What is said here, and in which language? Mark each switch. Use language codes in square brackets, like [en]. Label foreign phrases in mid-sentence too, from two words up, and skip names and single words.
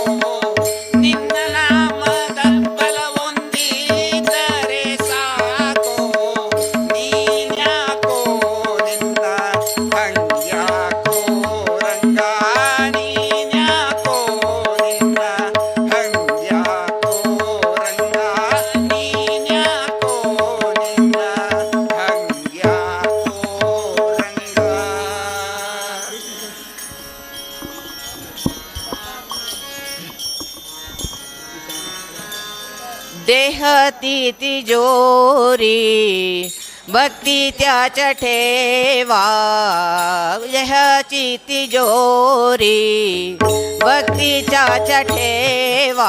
[kn] ನಿನ್ನ ನಾಮದ ಬಲವೊಂದಿದ್ದರೆ ಸಾಕೋ ನೀನ್ಯಾಕೋ ನಿನ್ನ ಹಂಗ್ಯಾಕೋ ರಂಗ ನೀನ್ಯಾಕೋ ನಿನ್ನ ಹಂಗ್ಯಾಕೋ ರಂಗ ನೀನ್ಯಾಕೋ ನಿನ್ನ ಹಂಗ್ಯಾಕೋ ರಂಗ [mr] देहती तिजोरी भक्ती त्याच्या ठेवा देहाची तिजोरी भक्तीच्या ठेवा